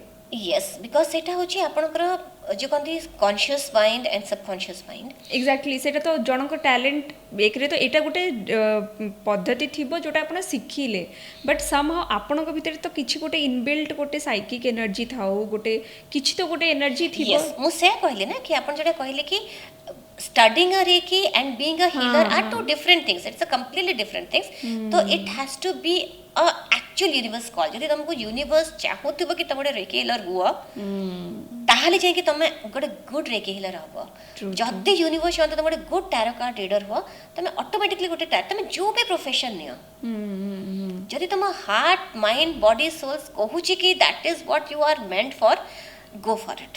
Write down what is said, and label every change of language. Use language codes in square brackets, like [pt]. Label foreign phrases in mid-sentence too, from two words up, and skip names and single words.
[en] Yes, because [or] ସେଇଟା ହେଉଛି ଆପଣଙ୍କର ଯେଉଁ କହନ୍ତି [en] conscious mind and subconscious mind. [or] ଏକ୍ଜାକ୍ଟଲି, ସେଇଟା ତ ଜଣଙ୍କ ଟ୍ୟାଲେଣ୍ଟ। ଏକରେ ତ ଏଇଟା ଗୋଟେ ପଦ୍ଧତି ଥିବ ଯେଉଁଟା ଆପଣ ଶିଖିଲେ, [en] but somehow [or] ଆପଣଙ୍କ ଭିତରେ ତ କିଛି ଗୋଟେ ଇନବିଲ୍ଟ ଗୋଟେ [en] psychic energy [or] ଥାଉ, ଗୋଟେ କିଛି ତ ଗୋଟେ ଏନର୍ଜି ଥିବ। ମୁଁ ସେୟା କହିଲି ନା କି ଆପଣ ଯେଉଁଟା କହିଲେ କି [en] studying a reiki and being a healer are two different things, it's a completely different things. So it has to be a actual universe call। [or] ଯଦି ତମକୁ ୟୁନିଭର୍ସ ଚାହୁଁଥିବ କି ତମେ ଗୋଟେ [en] reiki healer [or] ହୁଅ, ତାହେଲେ ଯାଇକି ତମେ ଗୋଟେ [en] good reiki healer [or] ହବ। ଯଦି ୟୁନିଭର୍ସ ଚାହୁଁଥିବ ତମେ ଗୋଟେ [en] good tarot card reader [or] ହୁଅ, ତମେ ଅଟୋମେଟିକଲି ଗୋଟେ ତମେ ଯୋଉ ବି ପ୍ରଫେସନ ନିଅ, ଯଦି ତମ [en] heart mind body souls [or] କହୁଛି କି [en] that is what you are meant for, go for it.